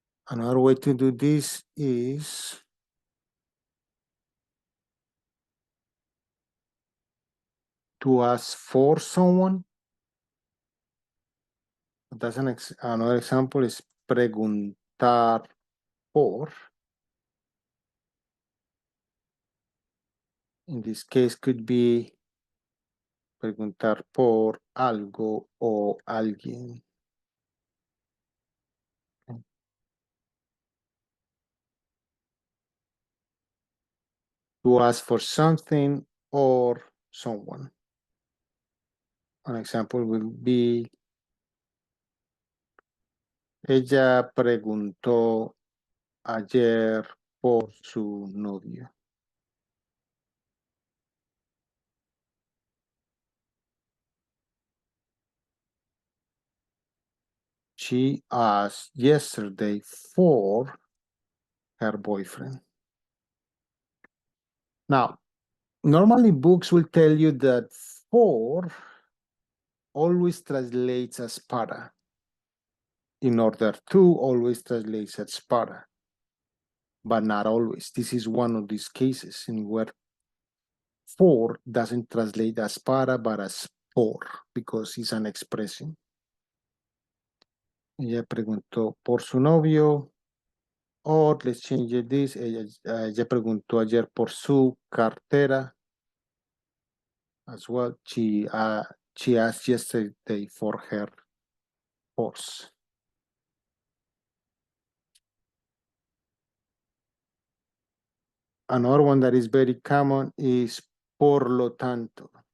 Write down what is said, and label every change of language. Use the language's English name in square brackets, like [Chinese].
[English] Another way to do this is to ask for someone. That's another example is preguntar por. In this case could be [Spanish] preguntar por algo o alguien. [English] To ask for something or someone. An example will be, [Spanish] ella preguntó ayer por su novio. [English] She asked yesterday for her boyfriend. Now, normally books will tell you that for always translates as para. In order to always translates as para. But not always. This is one of these cases in where for doesn't translate as para, but as por, because it's an expression. [Spanish] Ella preguntó por su novio, [English] or let's change this. [Spanish] Ella preguntó ayer por su cartera. [English] As well, she asked yesterday for her horse. Another one that is very common is por lo tanto.